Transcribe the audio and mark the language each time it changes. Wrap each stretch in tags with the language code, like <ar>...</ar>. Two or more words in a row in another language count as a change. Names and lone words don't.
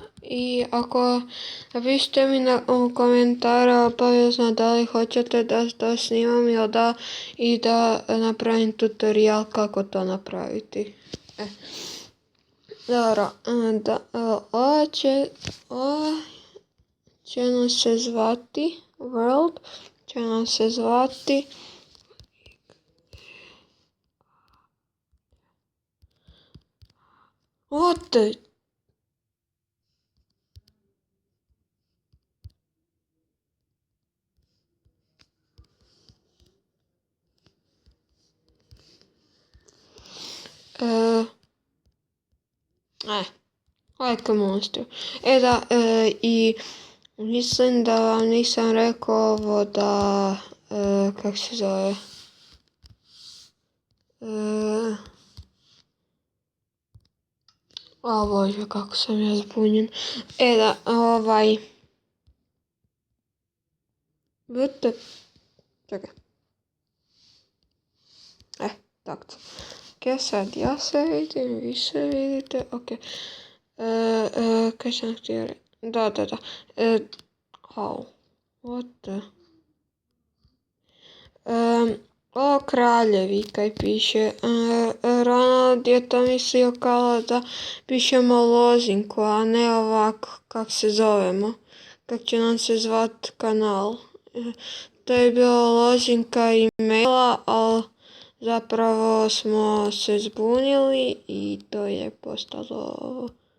<hr>I ako napišite mi u komentara obavezno da li hoćete da to snimam ili da, i da napravim tutorial kako to napraviti. Dobro, ova će nam se zvati World, će nam se zvati</hr> <en>What the... like a monster.</en> <hr>I mislim da vam nisam rekao ovo da, kak se zove, o Bože, kako sam ja zbunjen. Čekaj. Tako. Ok, sad ja se vidim, vi se vidite, ok. Kaj sam htio reći? Da.</hr> <en>What the...</en> <hr>o kraljevi kaj piše. Ronald je to mislio kao da pišemo lozinku, a ne ovako kak se zovemo. Kak će nam se zvat kanal. To je bilo lozinka e-maila, ali zapravo smo se zbunili i to je postalo ovo.</hr>